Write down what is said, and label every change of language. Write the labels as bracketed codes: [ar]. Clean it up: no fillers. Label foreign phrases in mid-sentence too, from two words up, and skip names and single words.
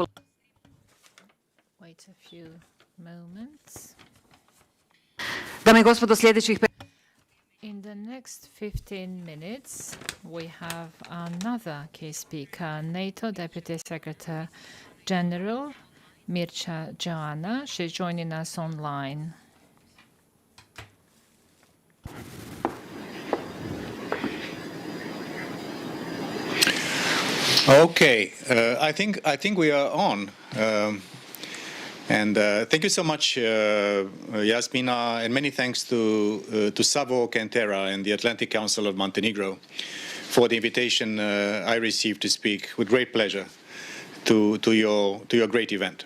[en] Wait a few moments. [sr] Dame i gospodo, sljedećih... [en] In the next 15 minutes, we have another key speaker, NATO Deputy Secretary General Mircea Joana. She's joining us online. Okay, I think we are on, and thank you so much, Yasmina, and many thanks to Savo Cantera and the Atlantic Council of Montenegro for the invitation I received to speak with great pleasure to your great event.